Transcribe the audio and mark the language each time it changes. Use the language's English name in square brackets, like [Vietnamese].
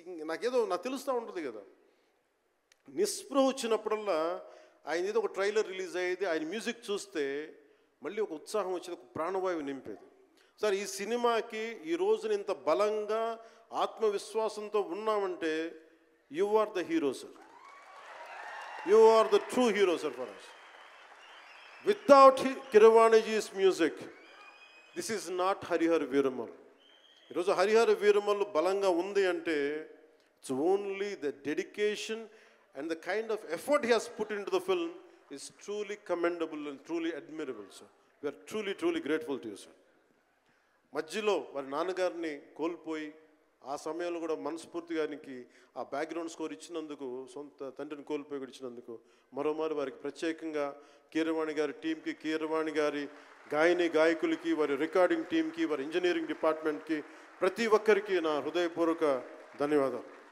[Telugu] నాకేదో నాకు తెలుస్తూ ఉంటుంది కదా, నిస్పృహ వచ్చినప్పుడల్లా ఆయన ఏదో ఒక ట్రైలర్ రిలీజ్ అయ్యేది, ఆయన మ్యూజిక్ చూస్తే మళ్ళీ ఒక ఉత్సాహం వచ్చేది, ఒక ప్రాణవాయువు నింపేది. సార్, ఈ సినిమాకి ఈ రోజున ఇంత బలంగా ఆత్మవిశ్వాసంతో ఉన్నామంటే [English] You are the hero sir. You are the true hero sir for us. Without Keeravaniji's music, this is not Harihar Veeramal. [Telugu] ఈరోజు హరిహర వీరమల్లు బలంగా ఉంది అంటే [English] It's only the dedication and the kind of effort he has put into the film is truly commendable and truly admirable, sir. We are truly grateful to you, sir. [Telugu] మధ్యలో వారి నాన్నగారిని కోల్పోయి ఆ సమయంలో కూడా మనస్ఫూర్తిగా ఆయనకి ఆ బ్యాక్గ్రౌండ్ స్కోర్ ఇచ్చినందుకు, సొంత తండ్రిని కోల్పోయి కూడా ఇచ్చినందుకు మరోమారు వారికి ప్రత్యేకంగా కీరవాణి గారి టీంకి, కీరవాణి గారి గాయకులకి, వారి రికార్డింగ్ టీంకి, వారి ఇంజనీరింగ్ డిపార్ట్మెంట్కి, ప్రతి ఒక్కరికి నా హృదయపూర్వక ధన్యవాదాలు.